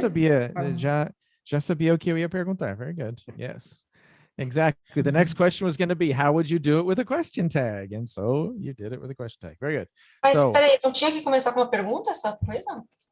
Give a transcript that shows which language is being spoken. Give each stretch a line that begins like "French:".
Portuguese: sabia, já sabia o que eu ia perguntar.
English: Very good. Yes. Exactly. The next question was going to be, how would you do it with a question tag? And so you did it with a question tag. Very good.
Portuguese: Mas
English: So,
Portuguese: peraí, não tinha que começar com uma pergunta, essa coisa?